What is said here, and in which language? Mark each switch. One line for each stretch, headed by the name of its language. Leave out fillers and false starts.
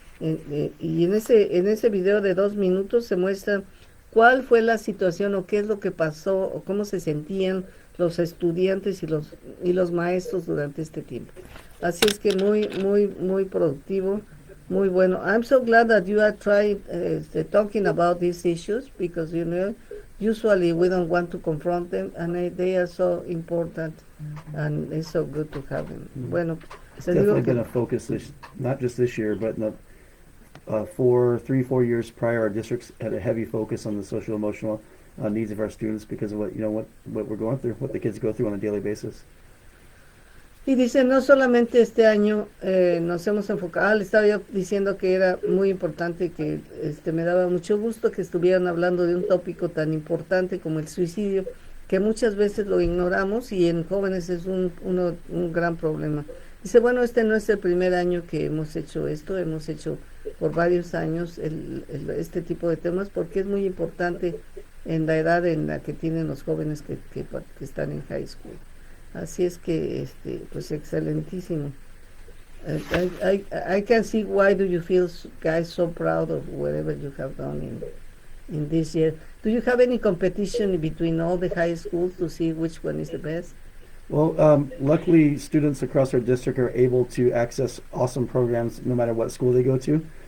Spanish: Y en ese video de 2 minutos se muestra cuál fue la situación, o qué es lo que pasó, o cómo se sentían los estudiantes y los maestros durante este tiempo. Así es que muy productivo, muy bueno.
English: I'm so glad that you are trying talking about these issues, because usually we don't want to confront them, and they are so important, and it's so good to have them.
Spanish: Bueno,
English: it's definitely been a focus, not just this year, but in the 4 years prior, our districts had a heavy focus on the social emotional needs of our students because of what we're going through, what the kids go through on a daily basis.
Spanish: Y dice, no solamente este año nos hemos enfocado, le estaba yo diciendo que era muy importante, que me daba mucho gusto que estuvieran hablando de un tópico tan importante como el suicidio, que muchas veces lo ignoramos y en jóvenes es un gran problema. Dice, bueno, este no es el primer año que hemos hecho esto, hemos hecho por varios años este tipo de temas porque es muy importante en la edad en la que tienen los jóvenes que están en high school. Así es que, pues excelentísimo.
English: I can see why do you feel, guys, so proud of whatever you have done in this year. Do you have any competition between all the high schools to see which one is the best? Well, luckily, students across our district are able to access awesome programs no matter what school they go to.